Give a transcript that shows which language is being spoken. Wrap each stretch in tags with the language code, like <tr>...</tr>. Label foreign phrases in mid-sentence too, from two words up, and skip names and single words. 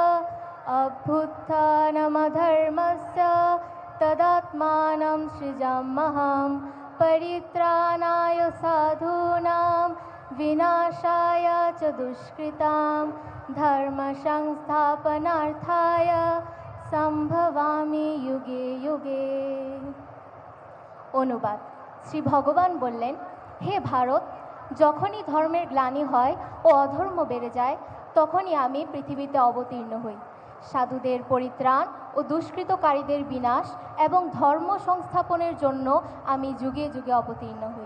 <sa>अभ्युत्थानमधर्मस्य तदात्मानं सृजाम्यहं परित्राणाय साधूनां विनाशाय च दुष्कृतां धर्मसंस्थापनार्थाय সম্ভবামি যুগে যুগে।</sa> <bn>অনুবাদ। শ্রী ভগবান বললেন, হে ভারত, যখনই ধর্মের গ্লানি হয় ও অধর্ম বেড়ে যায়, তখনই আমি পৃথিবীতে অবতীর্ণ হই। সাধুদের পরিত্রাণ ও দুষ্কৃতকারীদের বিনাশ এবং ধর্ম সংস্থাপনের জন্য আমি যুগে যুগে অবতীর্ণ হই।</bn>